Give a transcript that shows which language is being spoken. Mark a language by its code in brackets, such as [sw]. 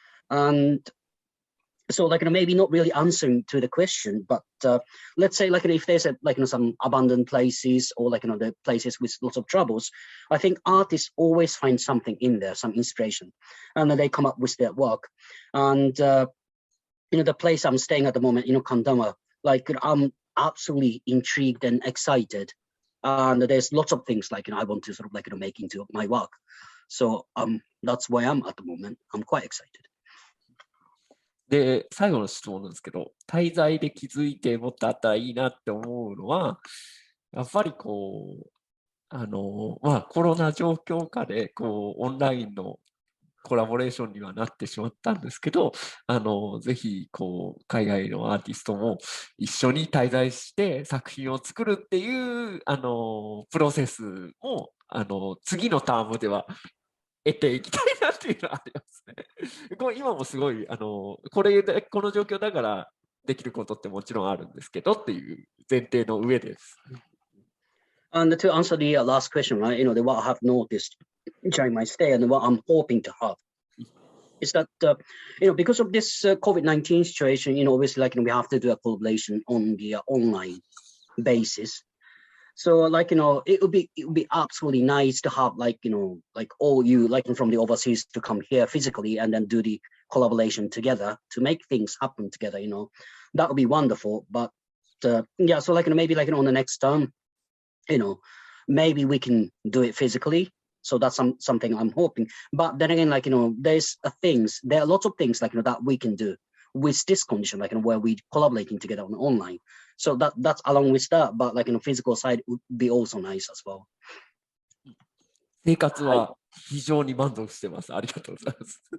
[en] And so like maybe not really answering to the question, but let's say like if there's some abandoned places or the places with lots of troubles, I think artists always find something in there, some inspiration, and then they come up with their work. And the place I'm staying at the moment, Kandama, like I'm absolutely intrigued and excited, and there's lots of things I want to sort of make into my work. So that's where I'm at the moment. I'm quite excited. [ja] で、最後の質問なんですけど、滞在で気づいてもっとあったらいいなって思うのは、やっぱりこう、コロナ状況下でオンラインのコラボレーションにはなってしまったんですけど、ぜひ海外のアーティストも一緒に滞在して作品を作るっていうプロセスも次のタームでは得ていきたいなっていうのはありますね。今もすごいこの状況だからできることってもちろんあるんですけどっていう前提の上です。 [en] And to answer the last question, right, what I have noticed during my stay and what I'm hoping to have is that, because of this COVID-19 situation, obviously, we have to do a collaboration on the online basis. So, it would be absolutely nice to have, all you, from the overseas to come here physically and then do the collaboration together to make things happen together, that would be wonderful. But, yeah, so, maybe, on the next term, maybe we can do it physically. So that's something I'm hoping. But then again, there are lots of things that we can do with this condition, where we collaborating together on online. So that's along with that, but physical side would be also nice as well. [ja] 生活は非常に満足してます。ありがとうございます。